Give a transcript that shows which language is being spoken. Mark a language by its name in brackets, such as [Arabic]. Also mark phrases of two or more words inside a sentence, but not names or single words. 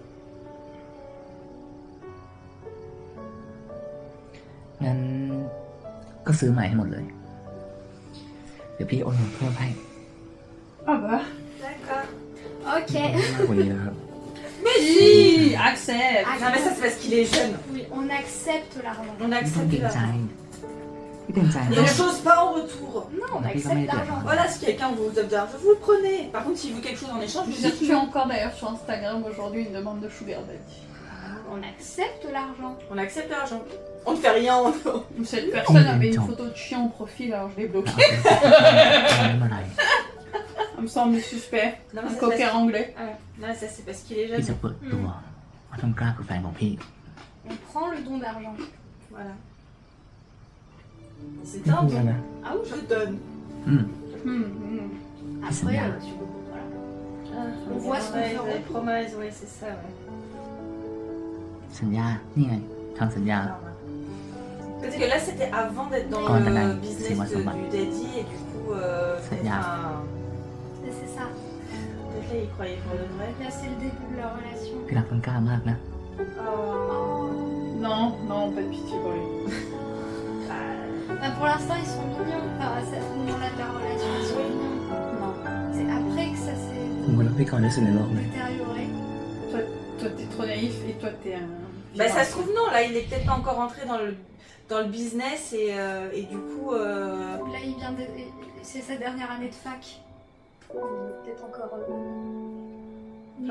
[Thai] งั้นก็ซื้อใหม่ให้หมดเลย เดี๋ยวพี่โอนเงินเพิ่มให้ [French] Ah bah. D'accord. Ok. [Thai] มากกว่านี้นะครับ [French] Mais si, accepte. Non, mais ça, c'est parce qu'il est jeune. Oui, on accepte l'argent. On [Thai] ไม่ต้อง [French] accepte [Thai] เกรงใจ [French] l'argent. [Thai] พี่เกรงใจ [French] Ne chose pas en retour. Non, on Mais accepte jamais l'argent. Voilà, si quelqu'un vous donne de l'argent, vous le prenez. Par contre, s'il veut quelque chose en échange, vous J'ai dites reçu non. encore d'ailleurs sur Instagram aujourd'hui une demande de [English] sugar daddy. [French] On accepte l'argent. On accepte l'argent. On ne fait rien. Cette personne avait une photo de chien en profil, alors je l'ai [Thai] เอา [French] bloqué. [Thai] ไปซื้อเมื่อไหร่ [French] Ça me semble suspect. Non, Un mais ça, coquin anglais. non, ça c'est parce qu'il est [Thai] พี่ [French] jeune. [Thai] จะเปิดตัวว่าต้นกล้าคือแฟนของพี่ [French] On prend le don d'argent. Voilà. C'est [Thai] ไม่ [French] un [Thai] พูดแล้ว [French] don. [Thai] นะ [French] Ah oui, je donne. อืม Après, bien. voilà. On voit ce qu'on fait en les retour. promesses, ouais, c'est ça, ouais. [Thai] สัญญา นี่ไงทำสัญญา [French] Parce que là, c'était avant d'être dans Quand t'as le la- business c'est moi, ça va. du daddy et du coup, Ça y est. C'est ça. peut-être là, il croyait pour de vrai. Là, c'est le début de leur relation. [Thai] พี่รักต้นกล้ามากนะ [French] Oh. Non, non, pas de pitié pour lui. Bah, pour l'instant, ils sont mignons. Enfin, à ce moment-là de leur relation, ils sont mignons. Non. C'est après que ça s'est [Thai] ผมก็รักพี่ก่อนที่สุดในโลกเลย [French] détérioré. Toi, t'es trop naïf et toi, t'es un. Bah, ça se trouve, non, là, il est peut-être pas encore entré dans le business et du coup. Là, il vient de... C'est sa dernière année de fac. Peut-être encore... Plein